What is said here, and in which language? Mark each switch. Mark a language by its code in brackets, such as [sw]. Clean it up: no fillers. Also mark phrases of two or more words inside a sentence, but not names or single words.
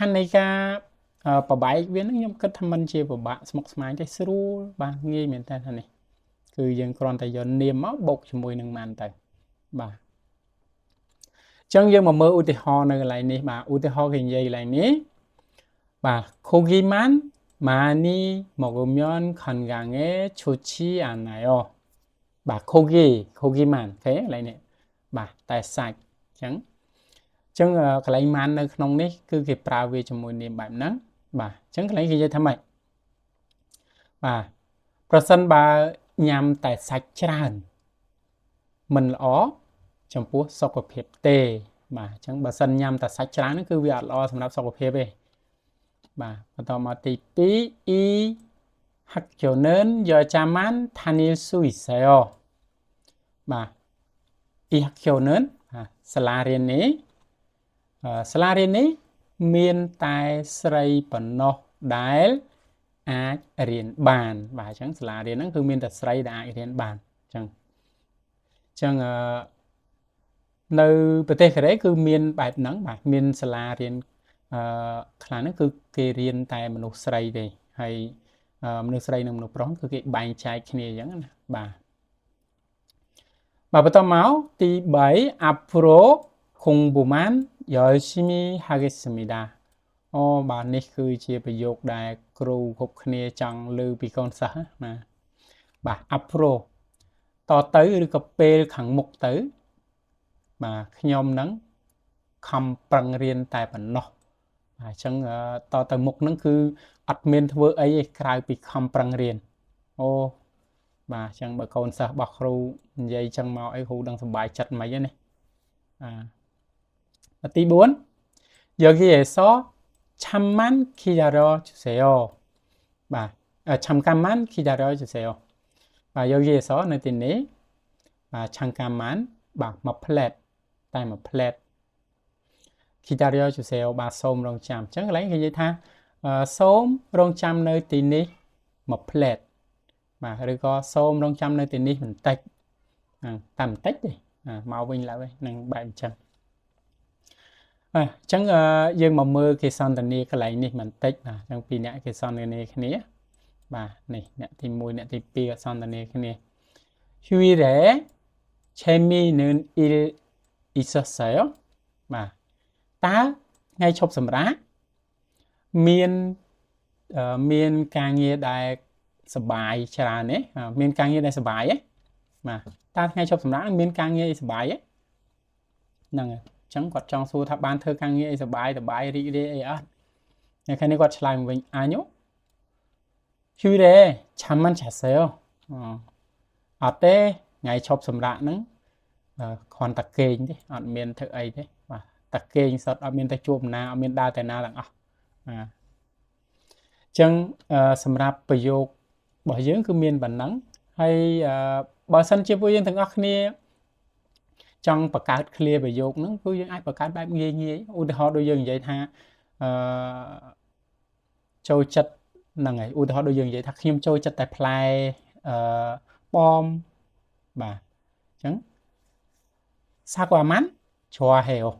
[km] ណ្ឌនៃការបបែកវាហ្នឹងខ្ញុំគិតថាมันជាពិបាកស្មុគស្មាញទេស្រួលបាទងាយមែនតើនេះគឺយើងគ្រាន់តែយកនាមមកបូកជាមួយនឹងម៉ាន ទៅបាទអញ្ចឹងយើងមកមើលឧទាហរណ៍នៅកន្លែងនេះបាទឧទាហរណ៍គេនិយាយកន្លែងនេះបាទ [ko] 고기만 많이 먹으면 건강에 좋지 않아요 [km] បាទ고기만 អូខេកន្លែងនេះបាទតែសាច់អញ្ចឹងកន្លែងម៉ាននៅក្នុងនេះគឺគេប្រើ វាជាមួយនាមបែបហ្នឹងបាទអញ្ចឹងកន្លែងគេនិយាយថាម៉េចបាទប្រសិនបើញ៉ាំតែសាច់ច្រើនមិនល្អចំពោះសុខភាពទេបាទអញ្ចឹងបើសិនញ៉ាំតែសាច់ច្រើនហ្នឹងគឺវាអត់ល្អសម្រាប់សុខភាពទេបាទបន្តមកទី2 [ko] 이 학교는 여자만 다닐 수 있어요 [km] បាទ [ko] 이 학교는 [km] សាលារៀន នេះមានតែស្រីប៉ុណ្ណោះដែលអាចរៀនបានបាទអញ្ចឹងសាលារៀនហ្នឹងគឺមានតែស្រីដែលអាចរៀនបានអញ្ចឹងនៅប្រទេសកូរ៉េគឺមានបែបហ្នឹងបាទមានសាលារៀនខ្លះហ្នឹងគឺគេរៀនតែមនុស្សស្រីទេហើយមនុស្សស្រីនិងមនុស្សប្រុសគឺគេបែងចែកគ្នាអញ្ចឹងណាបាទ បន្តមកទី3 [ko] 앞으로 공부만 열심히 하겠습니다 [km] បាទនេះគឺជាប្រយោគដែលគ្រូគ្រប់គ្នាចង់លើ ពីកូនសិស្សណាបាទ 앞으로 តទៅឬក៏ពេលខាងមុខទៅបាទខ្ញុំនឹងខំប្រឹងរៀនតែប៉ុណ្ណោះបាទអញ្ចឹងតទៅមុខហ្នឹងគឺអត់មានធ្វើអីទេក្រៅពីខំប្រឹងរៀនបាទអញ្ចឹងបើកូនសិស្សរបស់គ្រូនិយាយអញ្ចឹងមកអីគ្រូដឹងសប្បាយចិត្តមិនហ្នឹង ទី4 [ko] 여기에서 잠만 기다려 주세요 [km] បាទ [ko] 잠깐만 기다려 주세요 [km] បាទ 여기에서 នៅទីនេះបាទ 잠깐만 បាទមួយផ្លែតតែមួយផ្លែត [ko] 기다려 주세요 [km] បាទសូមរងចាំអញ្ចឹងកន្លែងគេនិយាយថាសូមរងចាំនៅទីនេះមួយផ្លែតបាទឬ ក៏សូមរងចាំនៅទីនេះបន្តិចតែបន្តិចទេមកវិញឡើយហ្នឹងបែបអញ្ចឹងអញ្ចឹងយើងមកមើលគេសន្ទនាកន្លែងនេះបន្តិចបាទអញ្ចឹងពីរអ្នកគេសន្ទនាគ្នាបាទនេះអ្នកទី1អ្នកទី2សន្ទនាគ្នា [ko] 휴일에 재미있는 일 있었어요 [km] បាទតើថ្ងៃឈប់សម្រាក មានការងារដែលសប្បាយច្រើនទេមានការងារដែលសប្បាយទេបាទតើថ្ងៃ ឈប់សម្រាកមានការងារអីសប្បាយទេហ្នឹងហើយអញ្ចឹងគាត់ចង់សួរថាបានធ្វើការងារអីសប្បាយរីករាយអីអត់នៅខាងនេះគាត់ឆ្លើយមកវិញ [ko] 아니요 휴일에 잠만 잤어요 [km] អត់ទេថ្ងៃឈប់សម្រាកហ្នឹងគ្រាន់តែគេងទេអត់មានធ្វើអីទេបាទតាគេងសតអត់មានតែជួបណាអត់មានដើរតែណាទាំងអស់ ចឹងសម្រាប់ប្រយោគរបស់យើងគឺមានប៉ុណ្ណឹងហើយបើសិនជាពួកយើងទាំងអស់គ្នាចង់បង្កើត clear ប្រយោគហ្នឹងគឺយើងអាចបង្កើតបែបងាយងាយឧទាហរណ៍ដូចយើងនិយាយថាចូលចិត្តហ្នឹងហើយឧទាហរណ៍ដូចយើងនិយាយថាខ្ញុំចូលចិត្តតែផ្លែប៉មបាទអញ្ចឹង [ko] 사과만 좋아해요.